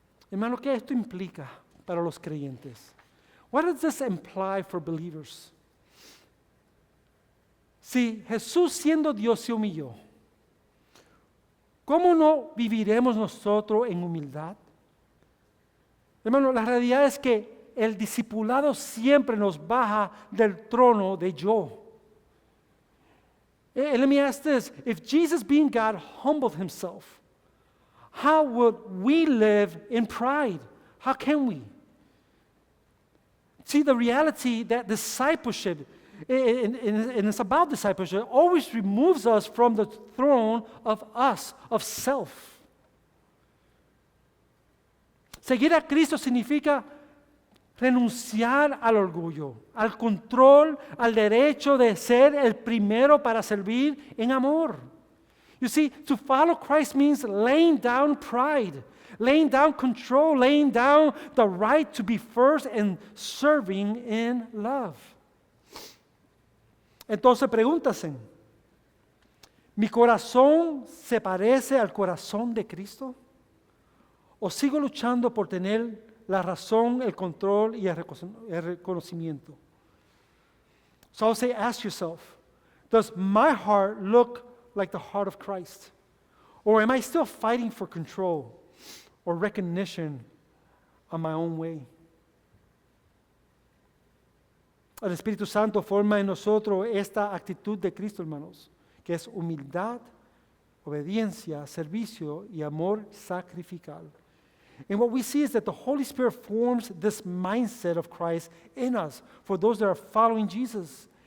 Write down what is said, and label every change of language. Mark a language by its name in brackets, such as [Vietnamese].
[Spanish] Hermano, ¿qué esto implica para los creyentes? [English] What does this imply for believers? [Spanish] Si Jesús siendo Dios se humilló, ¿cómo no viviremos nosotros en humildad? Hermano, la realidad es que el discipulado siempre nos baja del trono de yo. [English] And let me ask this, if Jesus being God humbled himself, how would we live in pride? How can we? See, the reality that discipleship, and it's about discipleship, always removes us from the throne of us, of self. [Spanish] Seguir a Cristo significa renunciar al orgullo, al control, al derecho de ser el primero para servir en amor. [English] You see, to follow Christ means laying down pride, laying down control, laying down the right to be first and serving in love. [Spanish] Entonces pregúntase, ¿mi corazón se parece al corazón de Cristo? ¿O sigo luchando por tener la razón, el control y el reconocimiento? [English] So I'll say, ask yourself, does my heart look like the heart of Christ? Or am I still fighting for control or recognition on my own way? [Spanish] El Espíritu Santo forma en nosotros esta actitud de Cristo, hermanos, que es humildad, obediencia, servicio y amor sacrificial. [English] And what we see is that the Holy Spirit forms this mindset of Christ in us for those that are following Jesus.